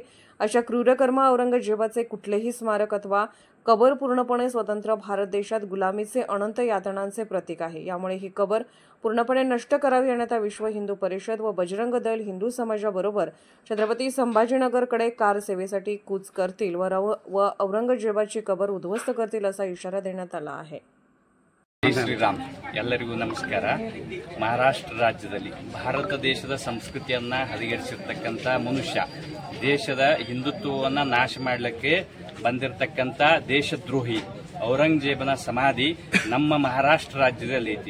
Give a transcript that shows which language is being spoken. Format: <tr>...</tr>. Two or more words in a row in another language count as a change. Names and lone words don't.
<mr>अशा क्रूरकर्मा औरंगजेबाचे कुठलेही स्मारक अथवा कबर पूर्णपणे स्वतंत्र भारत देशात गुलामीचे अनंत यातनांचे प्रतीक आहे। यामुळे ही कबर पूर्णपणे नष्ट करावी अन्यथा विश्व हिंदू परिषद व बजरंग दल हिंदू समाजाबरोबर छत्रपती संभाजीनगरकडे कार सेवेसाठी कूच करतील व औरंगजेबाची कबर उद्ध्वस्त करतील असा इशारा देण्यात आला आहे।</mr> <kn>जय ಶ್ರೀರಾಮ್ ಎಲ್ಲರಿಗೂ ನಮಸ್ಕಾರ। ಮಹಾರಾಷ್ಟ್ರ ರಾಜ್ಯದಲ್ಲಿ ಭಾರತ ದೇಶದ ಸಂಸ್ಕೃತಿಯನ್ನ ಹದಗೆಡಿಸಿರ್ತಕ್ಕಂತ ಮನುಷ್ಯ ದೇಶದ ಹಿಂದುತ್ವವನ್ನ ನಾಶ ಮಾಡಲಿಕ್ಕೆ ಬಂದಿರತಕ್ಕಂತ ದೇಶದ್ರೋಹಿ ಔರಂಗಜೇಬನ ಸಮಾಧಿ ನಮ್ಮ ಮಹಾರಾಷ್ಟ್ರ ರಾಜ್ಯದಲ್ಲಿ ಐತಿ।</kn>